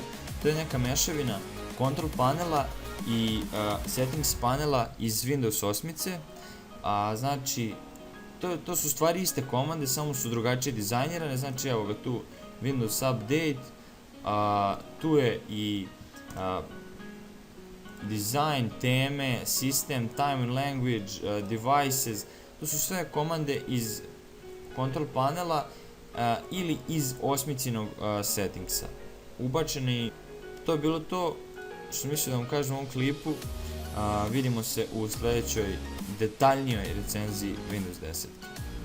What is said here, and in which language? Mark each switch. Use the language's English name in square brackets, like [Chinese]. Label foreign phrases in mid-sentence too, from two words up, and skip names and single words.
[Serbian] To je neka mešavina control panela i settings panela iz Windows 8. Znači, to su stvari iste komande, samo su drugačije dizajnirane. Znači, evo ga tu Windows Update, tu je i design, teme, system, [English] time and language, [Serbian] devices. To su sve komande iz control panela ili iz osmicinog settingsa. Ubačeni, to je bilo to što sam mislio da vam kažem u ovom klipu. Vidimo se u sljedećoj detaljnijoj recenziji Windows 10.